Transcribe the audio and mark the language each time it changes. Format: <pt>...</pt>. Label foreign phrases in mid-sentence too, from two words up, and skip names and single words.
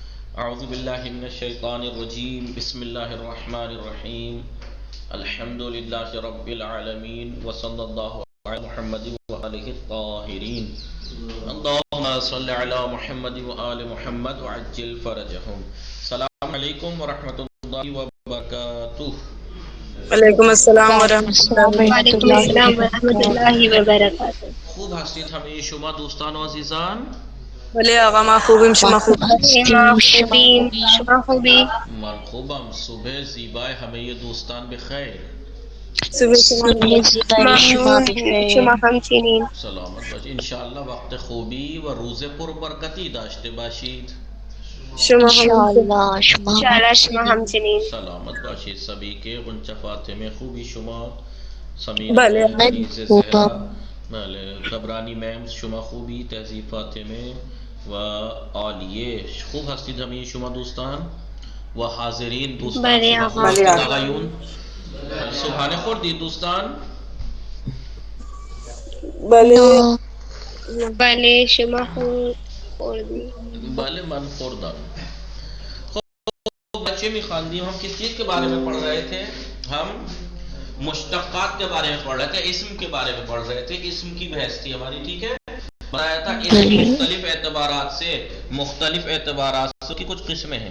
<ar>اعوذ باللہ من الشیطان الرجیم بسم اللہ الرحمن الرحیم الحمد للہ رب العالمین وصلی اللہ علی محمد وآلہ الطاہرین اللہم صل علی محمد وآل محمد وعجل فرجہم. السلام علیکم ورحمۃ اللہ وبرکاتہ. وعلیکم السلام وعلیکم ورحمۃ السلام اللہ ورحمۃ وعلیکم اللہ السلام ورحمۃ اللہ وبرکاتہ. وبرکاتہ.</ar> <fa>خوب هستید همه شما دوستان و عزیزان؟ بله آقا ما خوبیم، شما خوب خوب؟ ما هستیم، شما خوبیم، خوبی؟ شما خوبی؟ من خوبم. صبح زیبای همه دوستان بخیر. صبح شما صبح خوب. زیبای شما ممنون، بخیر. شما همچنین. سلامت باشید. انشاءالله وقت خوبی و روز پربرکتی داشته باشید. شما هم انشاءاللہ شما انشاءاللہ شما همچنین. همچنین. سلامت باشید</fa> <ur>سبھی کے.</ur> <fa>غنچہ فاطمه خوبی شما؟ سمیر بله من کنیز خوبم. زهرا بله. تبرانی میم شما خوبی؟ تهذیب فاطمه و عالیه خوب هستید همه شما دوستان و حاضرین دوستان بله شما آقا. خوب هستید بله آقا. آقایون؟ صبحانه خوردید دوستان؟ بله نو بله شما خوردی. بله من خوردم. بچے میں خواندیم.</fa> <ur>ہم کس چیز کے بارے میں پڑھ رہے تھے؟ ہم مشتقات کے بارے میں پڑھ رہے تھے، اسم کے بارے میں پڑھ رہے تھے. اسم کی بحث تھی ہماری، ٹھیک ہے. بتایا تھا اسم مختلف اعتبارات سے کی کچھ قسمیں ہیں.</ur>